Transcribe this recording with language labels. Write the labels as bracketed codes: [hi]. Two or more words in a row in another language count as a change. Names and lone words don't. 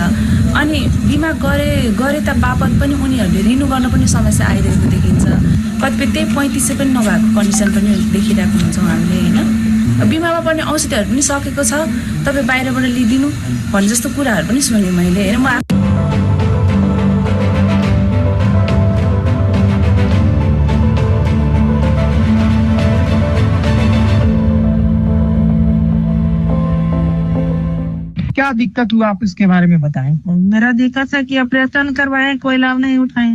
[ne] अनि बिमा गरे त बापत पनि उनीहरूले रिन्यू गर्न पनि समस्या आइरहेको देखिन्छ। कतिपय त्यही 35 पनि नभएको कन्डिसन पनि देखिरहेको हुन्छौँ हामीले होइन। बिमामा पर्ने औषधिहरू पनि सकेको छ, तपाईँ बाहिरबाट लिइदिनु भन्ने जस्तो कुराहरू पनि सुनेँ मैले होइन। म [hi] क्या दिक्कत हुआ आप इसके बारे में बताएं। मेरा दिक्कत है कि ऑपरेशन करवाए कोई लाभ नहीं उठाए।